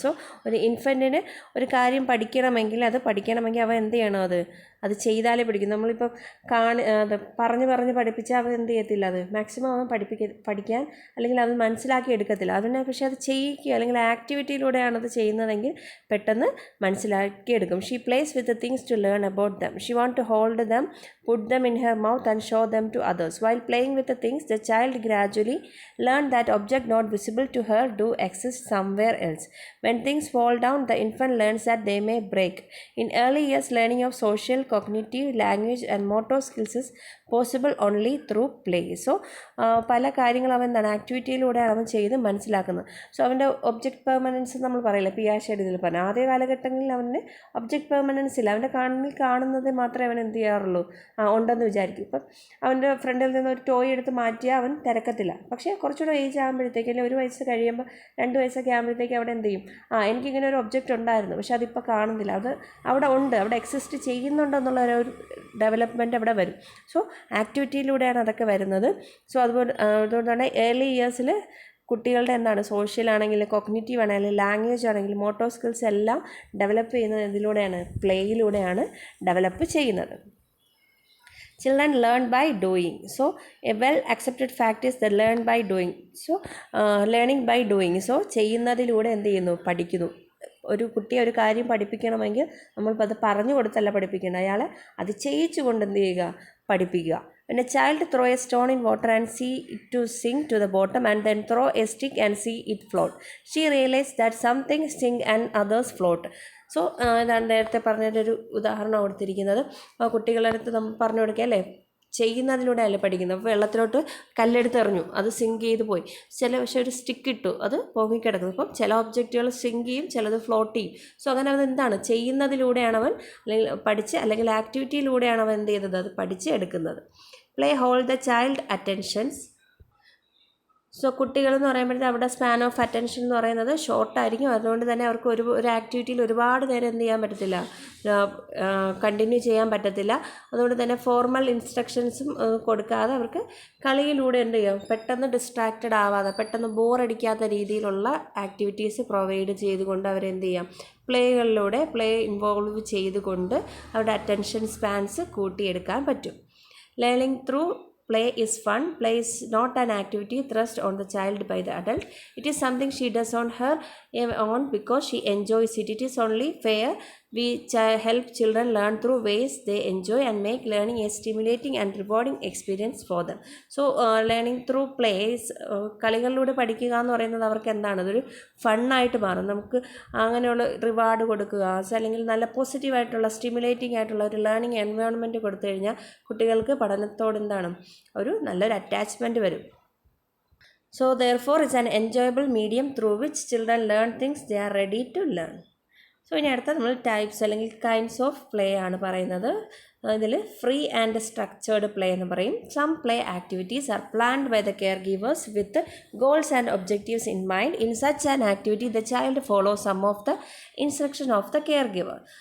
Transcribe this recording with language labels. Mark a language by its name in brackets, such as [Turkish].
[Malayalam] So ഒരു ഇൻഫൻറ്റിന് ഒരു കാര്യം പഠിക്കണമെങ്കിൽ അവൻ എന്ത് ചെയ്യണം, അത് ചെയ്താലേ പഠിക്കും. നമ്മളിപ്പോൾ അത് പറഞ്ഞ് പഠിപ്പിച്ചാൽ അവൻ എന്ത് ചെയ്യത്തില്ല, അത് മാക്സിമം അവൻ പഠിക്കാൻ അല്ലെങ്കിൽ അത് മനസ്സിലാക്കി എടുക്കത്തില്ല. പക്ഷേ അത് ചെയ്യിക്കുക അല്ലെങ്കിൽ ആക്ടിവിറ്റിയിലൂടെയാണ് അത് ചെയ്യുന്നതെങ്കിൽ പെട്ടെന്ന് മനസ്സിലാക്കിയെടുക്കും. [English] She plays with the things to learn about them. She want to hold them, put them in her mouth and show them to others. While playing with the things, the child gradually learned that object not visible to her do exist somewhere else. When things fall down, the infant learns that they may break. In early years, learning of social, cognitive, language and motor skills is possible only through play. [Malayalam] So പല കാര്യങ്ങൾ അവൻ എന്താണ് ആക്ടിവിറ്റിയിലൂടെയാണ് അവൻ ചെയ്ത് മനസ്സിലാക്കുന്നത്. So അവൻ്റെ object permanence നമ്മൾ പറയില്ല, പിയാഷയുടെ ഇതിൽ പറഞ്ഞാൽ ആദ്യ കാലഘട്ടങ്ങളിൽ അവന് ഒബ്ജക്റ്റ് പെർമനൻസ് ഇല്ല. അവൻ്റെ കണ്ണിൽ കാണുന്നത് മാത്രമേ അവൻ എന്ത് ചെയ്യാറുള്ളൂ, ഉണ്ടെന്ന് വിചാരിക്കും. ഇപ്പം അവൻ്റെ ഫ്രണ്ടിൽ നിന്ന് ഒരു ടോയ് എടുത്ത് മാറ്റിയാൽ അവൻ തിരക്കത്തില്ല. പക്ഷേ കുറച്ചുകൂടെ ഏജ് ആകുമ്പോഴത്തേക്ക് അല്ലെങ്കിൽ 1 വയസ്സ് കഴിയുമ്പോൾ 2 വയസ്സൊക്കെ ആകുമ്പോഴത്തേക്ക് അവിടെ എന്ത് ചെയ്യും, എനിക്കിങ്ങനെ ഒരു ഒബ്ജക്റ്റ് ഉണ്ടായിരുന്നു പക്ഷേ അതിപ്പോൾ കാണുന്നില്ല, അത് അവിടെ ഉണ്ട്, അവിടെ എക്സിസ്റ്റ് ചെയ്യുന്നുണ്ടെന്നുള്ള ഒരു ഡെവലപ്മെൻറ്റ് അവിടെ വരും. സോ ആക്ടിവിറ്റിയിലൂടെയാണ് അതൊക്കെ വരുന്നത്. സോ അതുകൊണ്ടാണ് ഏർലി ഇയേഴ്സിൽ കുട്ടികളുടെ എന്താണ് സോഷ്യൽ ആണെങ്കിലും കോഗ്നിറ്റീവ് ആണെങ്കിലും ലാംഗ്വേജ് ആണെങ്കിലും മോട്ടോർ സ്കിൽസ് എല്ലാം ഡെവലപ്പ് ചെയ്യുന്നത് ഇതിലൂടെയാണ്, പ്ലേയിലൂടെയാണ് ഡെവലപ്പ് ചെയ്യുന്നത്. [English] Children learn by doing. So a well accepted fact is they learn by doing. So learning by doing. [Malayalam] So ചെയ്യുന്നതിലൂടെ എന്ത് ചെയ്യുന്നു, പഠിക്കുന്നു. ഒരു കുട്ടിയെ ഒരു കാര്യം പഠിപ്പിക്കണമെങ്കിൽ നമ്മളിപ്പോൾ അത് പറഞ്ഞു കൊടുത്തല്ല പഠിപ്പിക്കേണ്ടത്, അയാളെ അത് ചെയ്യിച്ചുകൊണ്ട് എന്ത് ചെയ്യുക, പഠിപ്പിക്കുക. [English] When a child throw a stone in water and see it to sink to the bottom and then throw a stick and see it float, she realized that something sink and others float. [Malayalam] So ഞാൻ നേരത്തെ പറഞ്ഞൊരു ഉദാഹരണം കൊടുത്തിരിക്കുന്നത്, കുട്ടികളുടെ അടുത്ത് നമ്മൾ പറഞ്ഞു കൊടുക്കുക അല്ലേ, ചെയ്യുന്നതിലൂടെ അല്ലേ പഠിക്കുന്നത്. അപ്പോൾ വെള്ളത്തിലോട്ട് കല്ലെടുത്ത് എറിഞ്ഞു, അത് സിങ്ക് ചെയ്ത് പോയി. പക്ഷേ ഒരു സ്റ്റിക്ക് ഇട്ടു, അത് പൊങ്ങിക്കിടക്കുന്നു. അപ്പം ചില ഒബ്ജക്റ്റുകൾ സിങ്ക് ചെയ്യും, ചിലത് ഫ്ലോട്ട് ചെയ്യും. സോ അങ്ങനെ അത് എന്താണ്, ചെയ്യുന്നതിലൂടെയാണ് അവൻ അല്ലെങ്കിൽ ആക്ടിവിറ്റിയിലൂടെയാണ് അവൻ എന്ത് ചെയ്തത്, അത് പഠിച്ച് എടുക്കുന്നത്. [English] Play hold the child attentions. [Malayalam] So കുട്ടികളെന്ന് പറയുമ്പോഴത്തേക്ക് അവിടെ സ്പാൻ ഓഫ് അറ്റൻഷൻ എന്ന് പറയുന്നത് ഷോർട്ടായിരിക്കും. അതുകൊണ്ട് തന്നെ അവർക്ക് ഒരു ആക്ടിവിറ്റിയിൽ ഒരുപാട് നേരം എന്ത് ചെയ്യാൻ പറ്റത്തില്ല, കണ്ടിന്യൂ ചെയ്യാൻ പറ്റത്തില്ല. അതുകൊണ്ട് തന്നെ ഫോർമൽ ഇൻസ്ട്രക്ഷൻസും കൊടുക്കാതെ അവർക്ക് കളിയിലൂടെ എന്ത് ചെയ്യാം, പെട്ടെന്ന് ഡിസ്ട്രാക്റ്റഡ് ആവാതെ, പെട്ടെന്ന് ബോറടിക്കാത്ത രീതിയിലുള്ള ആക്ടിവിറ്റീസ് പ്രൊവൈഡ് ചെയ്തുകൊണ്ട് അവരെന്ത് ചെയ്യാം, പ്ലേകളിലൂടെ ഇൻവോൾവ് ചെയ്തുകൊണ്ട് അവരുടെ അറ്റൻഷൻ സ്പാൻസ് കൂട്ടിയെടുക്കാൻ പറ്റും. [English] Learning through play is fun. Play is not an activity thrust on the child by the adult. It is something she does on her own because she enjoys it. It is only fair we help children learn through ways they enjoy and make learning a stimulating and rewarding experience for them. So learning through play is [Malayalam] കളികളിലൂടെ പഠിക്കുക എന്ന് പറയുന്നത് അവർക്ക് എന്താണ്, അതൊരു ഫണ്ണായിട്ട് മാറും. നമുക്ക് അങ്ങനെയുള്ള റിവാർഡ് കൊടുക്കുക, അല്ലെങ്കിൽ നല്ല പോസിറ്റീവായിട്ടുള്ള സ്റ്റിമുലേറ്റിംഗ് ആയിട്ടുള്ള ഒരു ലേണിംഗ് എൻവയോൺമെൻറ്റ് കൊടുത്തു കഴിഞ്ഞാൽ കുട്ടികൾക്ക് പഠനത്തോട് എന്താണ്, ഒരു നല്ലൊരു അറ്റാച്ച്മെൻറ്റ് വരും. [English] So therefore it's an enjoyable medium through which children learn things they are ready to learn. [Malayalam] So ഇനി അടുത്ത നമ്മൾ ടൈപ്സ് അല്ലെങ്കിൽ കൈൻഡ്സ് ഓഫ് പ്ലേ ആണ് പറയുന്നത്. ഇതിൽ ഫ്രീ ആൻഡ് സ്ട്രക്ചേർഡ് പ്ലേ എന്ന് പറയും. [English] Some play activities are planned by the care givers with goals and objectives in mind. In such an activity the child follow some of the instruction of the care giver.